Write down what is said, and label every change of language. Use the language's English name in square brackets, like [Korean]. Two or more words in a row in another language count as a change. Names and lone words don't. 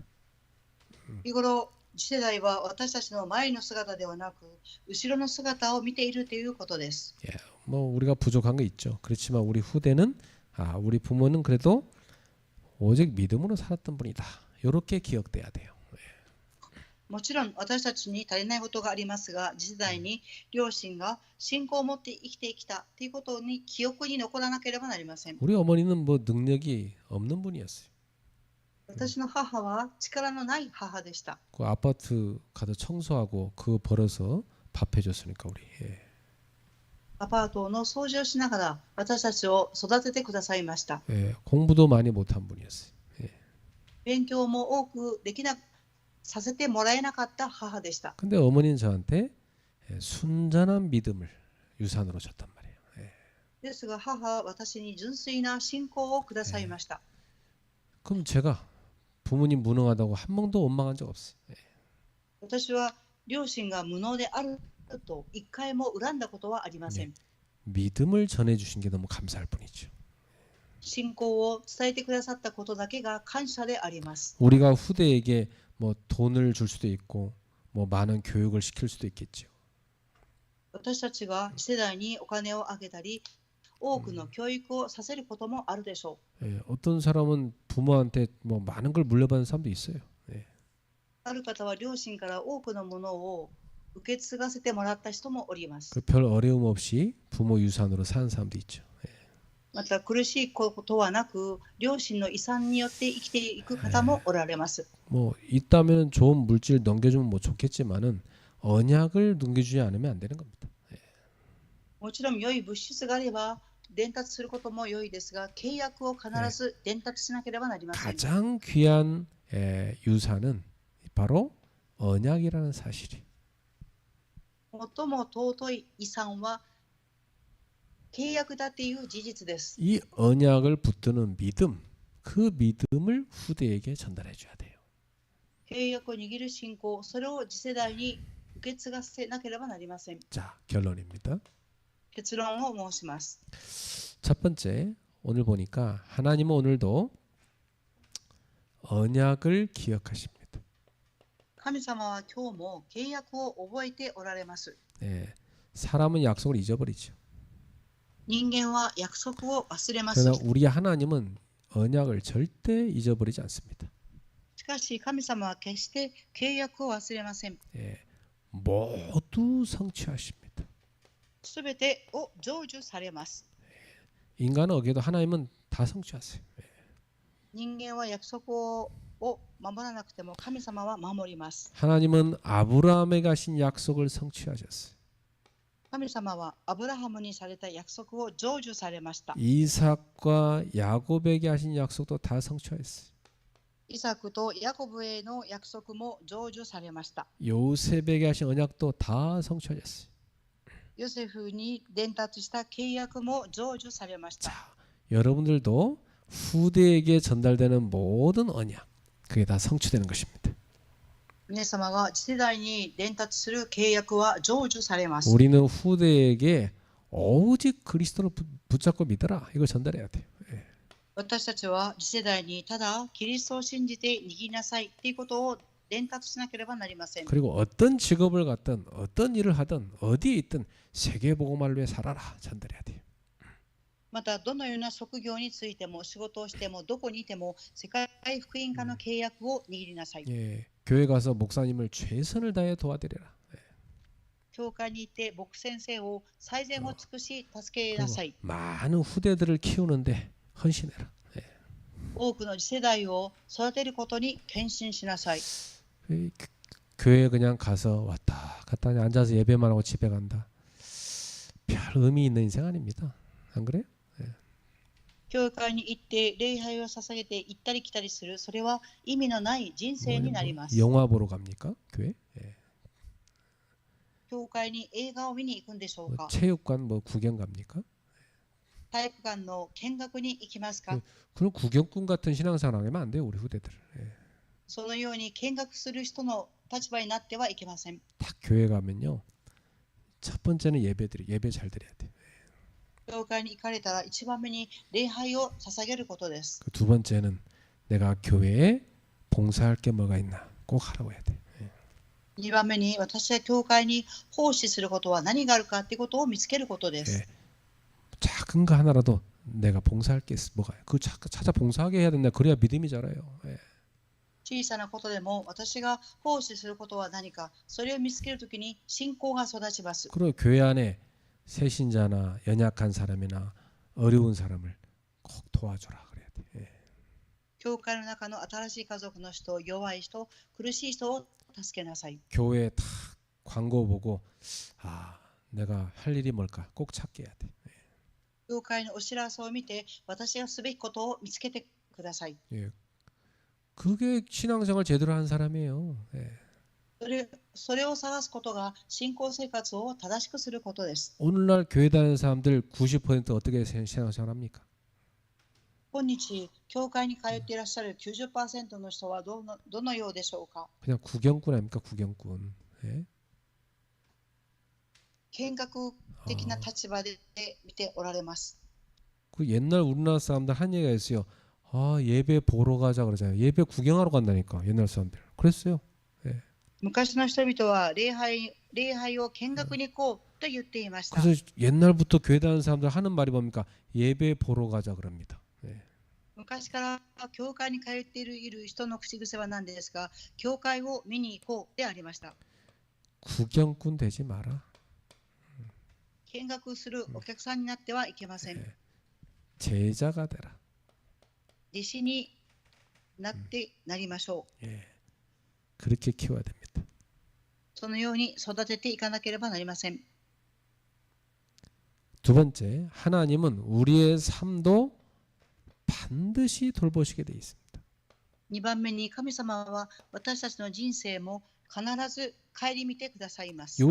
[Japanese] 日頃次世代は私たちの前の姿ではなく、後ろの姿を見ているということです。 [Korean] 예. 뭐 우리가 부족한 거 있죠. 그렇지만 우리 후대는 우리 부모는 그래도 오직 믿음으로 살았던 분이다. 이렇게 기억돼야 돼요. [Japanese] もちろん私たちに足りないことがありますが、次世代に両親が信仰を持って生きてきたということに記憶に残らなければなりません。 [Korean] 우리 어머니는 뭐 능력이 없는 분이었어요. [Japanese] 私の母は力のない母でした。 [Korean] 그 아파트 가서 청소하고 그거 벌어서 밥 해줬으니까 우리. 예. [Japanese] アパートの掃除をしながら私たちを育ててくださいました。 [Korean] 예. 공부도 많이 못한 분이었어요. 예. [Japanese] 勉強も多くできなさせてもらえなかった母でした。 [Korean] 근데 어머니는 저한테 순전한 믿음을 유산으로 줬단 말이에요. 예. [Japanese] ですが母は私に純粋な信仰をくださいました。 [Korean] 그럼 제가 부모님 무능하다고 한 번도 원망한 적 없어요. 예. [Japanese] 私は両親が無能であると一回も恨んだことはありません。 [Korean] 믿음을 전해주신 게 너무 감사할 뿐이죠. [Japanese] 信仰を伝えてくださったことだけが感謝であります。 [Korean] 우리가 후대에게 뭐 돈을 줄 수도 있고 뭐 많은 교육을 시킬 수도 있겠죠. [Japanese] 私たちが次世代にお金をあげたり、多くの教育をさせることもあるでしょう。 [Korean] 예, 어떤 사람은 부모한테 뭐 많은 걸 물려받은 사람도 있어요. 예. [Japanese] ある方は両親から多くのものを受け継がせてもらった人もおります。 [Korean] 그 별 어려움 없이 부모 유산으로 사는 사람도 있죠. 예. [Japanese] また苦しいことはなく、両親の遺産によって生きていく方もおられます。 [Korean] 뭐 있다면 좋은 물질 넘겨주면 뭐 좋겠지만은 언약을 넘겨주지 않으면 안 되는 겁니다. [Japanese] もちろん良い物質があれば伝達することも良いですが、契約を必ず伝達しなければなりません。 [Korean] 가장 귀한 유산은 바로 언약이라는 사실이. [Japanese] 最も尊い遺産は契約だっていう事実です。 [Korean] 이 언약을 붙드는 믿음, 그 믿음을 후대에게 전달해 줘야 돼요. [Japanese] 契約を握る信仰、それを次世代に受け継がせなければなりません。 [Korean] 자, 결론입니다. [Japanese] 結論を申します。 [Korean] 첫 번째, 오늘 보니까 하나님은 오늘도 언약을 기억하십니다. [Japanese] 神様は今日も契約を覚えておられます。 [Korean] 네, 사람은 약속을 잊어버리죠. [Japanese] 人間は約束を忘れます。 [Korean] 그러나 우리 하나님은 언약을 절대 잊어버리지 않습니다. [Japanese] しかし神様は決して契約を忘れません。 [Korean] 예, 모두 성취하십니다. [Japanese] すべてを成就されます。 [Korean] 인간은 어기도 하나님은 다 다 성취하세요. [Japanese] 人間は約束を守らなくても神様は守ります。 [Korean] 하나님은 아브라함에게 하신 약속을 성취하셨어요. [Japanese] 神様はアブラハムにされた約束を成就されました。 [Korean] 이삭과 야곱에게 하신 약속도 다 성취하였어요. [Japanese] イサクとヤコブへの約束も成就されました。 [Korean] 요셉에게 하신 언약도 다 성취하셨어요. [Japanese] ヨセフに伝達した契約も成就されました。 [Korean] 자, 여러분들도 후대에게 전달되는 모든 언약, 그게 다 성취되는 것입니다. [Japanese] 皆様が次世代に伝達する契約は成就されます。 [Korean] 우리는 후대에게 오직 그리스도를 붙잡고 믿어라, 이걸 전달해야 돼요. [Japanese] 私たちは次世代にただキリストを信じて握りなさいということを伝達しなければなりません。 [Korean] 그리고 어떤 직업을 갖든 어떤 일을 하든 어디에 있든 세계복음화를 위해 살아라, 전달해야 돼요. [Japanese] またどのような職業についても仕事をしてもどこにいても世界福音化の契約を握りなさい。 [Korean] 예, 교회 가서 목사님을 최선을 다해 도와드려라. [Japanese] 教会にいて牧先生を最善を尽くし助け [Korean] 그리고 [Japanese] なさい。 [Korean] 많은 후대들을 키우는데 헌신해라. [Japanese] 多くの次世代を育てることに献身しなさい。 [Korean] 교회 그냥 가서 왔다 갔다 그냥 앉아서 예배만 하고 집에 간다. 별 의미 있는 인생 아닙니다. 안 그래요? [Japanese] 教会に行って礼拝を捧げて行ったり来たりする、それは意味のない人生になります。 [Korean] 영화 보러 갑니까? 교회? [Japanese] 教会に映画を見に行くんでしょうか。 [Korean] 체육관 뭐 구경 갑니까? [Japanese] 体育館の見学に行きますか。 [Korean] 그런 구경꾼 같은 신앙생활 하면 안 돼요, 우리 후대들. [Japanese] そのように見学する人の立場になってはいけません。 [Korean] 딱 교회 가면요, 첫 번째는 예배 잘 드려야 돼. [Japanese] 教会に行かれたら一番目に礼拝を捧げることです。 [Korean] 두 번째는 내가 교회에 봉사할 게 뭐가 있나 꼭 하라고 해야 돼. [Japanese] 2 番目に私は教会に奉仕することは何があるかということを見つけることです。 [Korean] 작은 거 하나라도 내가 봉사할 게 뭐가 그 찾아 봉사하게 해야 된다. 그래야 믿음이 자라요. [Japanese] 小さなことでも私が奉仕することは何か、それを見つけるときに信仰が育ちます。 [Korean] 그리고 교회 안에 새신자나 연약한 사람이나 어려운 사람을 꼭 도와줘라 그래야 돼. [Japanese] 教会の中の新しい家族の人、弱い人、苦しい人を助けなさい。 [Korean] 교회에 다 광고 보고 아 내가 할 일이 뭘까 꼭 찾게 해야 돼. [Japanese] 教会のお知らせを見て私がすべきことを見つけてください。 [Korean] 예. 그게 신앙생활 제대로 한 사람이에요. 예. [Japanese] それを探すことが信仰生活を正しくすることです。 [Korean] 오늘날 교회 다니는 사람들 90% 어떻게 신앙생활 합니까? [Japanese] 今日、教会に通っていらっしゃる 90% の人はどのようでしょうか。 [Korean] 그냥 구경꾼 아닙니까? 구경꾼. 예? [Japanese] 見学的な立場で見ておられます。 [Korean] 그 옛날 우리나라 사람들 한 얘기가 있어요. 아 예배 보러 가자 그러잖아요. 예배 구경하러 간다니까 옛날 사람들. 그랬어요. [Japanese] 昔の人々は礼拝を見学に行こうと言っていました。 [Korean] 그래서 옛날부터 교회 다니는 사람들 하는 말이 뭡니까? 예배 보러 가자 그럽니다. [Japanese] 昔から教会に通っている人の口癖は何ですか？教会を見に行こうでありました。 [Korean] 구경꾼 되지 마라. [Japanese] 見学するお客さんになってはいけません。 [Korean] 제자가 되라. [Japanese] 弟子になりましょう。 [Korean] 예. 그렇게 키워야 됩니다. [Japanese] そのように育てていかなければなりません。 [Korean] 두 번째, 하나님은 우리의 삶도 반드시 돌보시게 돼 있습니다. [Japanese] 2 番目に神様は私たちの人生も必ず顧みてくださいます。